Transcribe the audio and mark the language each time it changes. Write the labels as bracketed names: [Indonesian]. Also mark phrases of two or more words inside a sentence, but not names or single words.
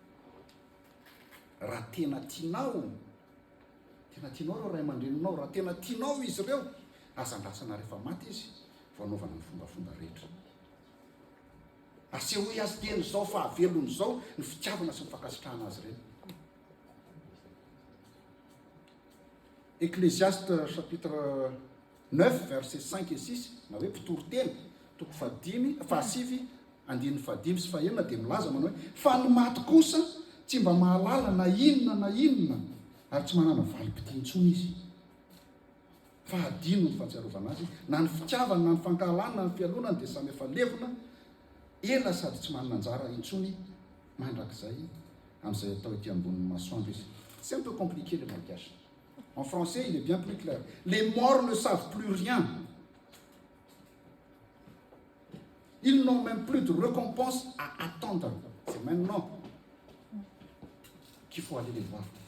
[Malagasy] Raha tena tianao ireo ray aman-dreninao, raha tena tianao izy ireo, azandrasana rehefa maty izy vao anaovana ny fombafomba rehetra. Aseho hoe azy teny zao fahavelony zao ny fitiavana sy ny fankasitrahana azy ireny. [French] Ecclésiaste chapitre 9 verset 5 et 6, [Malagasy] na hoe mpitory-teny toko fahasivy andininy fahadimy sy fahenina dia milaza manao hoe fa ny maty kosa tsy mba mahalala na inona ary tsy manana valim-pitia intsony izy. Fahadino ny fahatsiarovana azy, na ny fitiavana, na ny fankahalana, na ny fialonana dia samy efa levona, ela sady tsy manana anjara intsony mandrakizay amin'izay atao ety ambonin'ny masoandro izy. [French] C'est un peu compliqué le malgache. En français, il est bien plus clair. Les morts ne savent plus rien. Ils n'ont même plus de récompense à attendre. C'est maintenant qu'il faut aller les voir.